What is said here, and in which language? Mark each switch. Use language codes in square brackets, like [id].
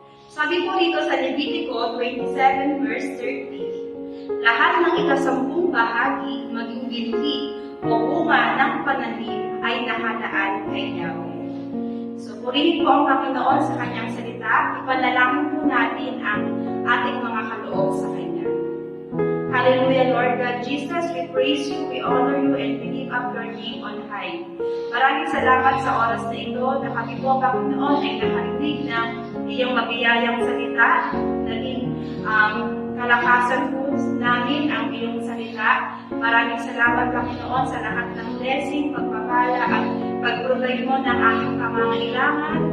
[tl] Sabi po rito sa Levitico 27 verse 30, lahat ng ikasampung bahagi maging binhi o bunga ng pananim ay nakalaan kay Yahweh. So purihin po ang Panginoon sa kanyang salita, ipanalangin po natin ang ating mga kaloob sa kanya. [en] Hallelujah, Lord God Jesus, we praise you, we honor you, and we lift up your name on high. [tl] Maraming salamat sa oras na ito na kami po, Panginoon, ay nakarinig ng iyong mabiyayang salita. Naging kalakasan po namin ang iyong salita. Maraming salamat, Panginoon, sa lahat ng blessing, pagpapala, at pag-provide mo ng aming pangangailangan.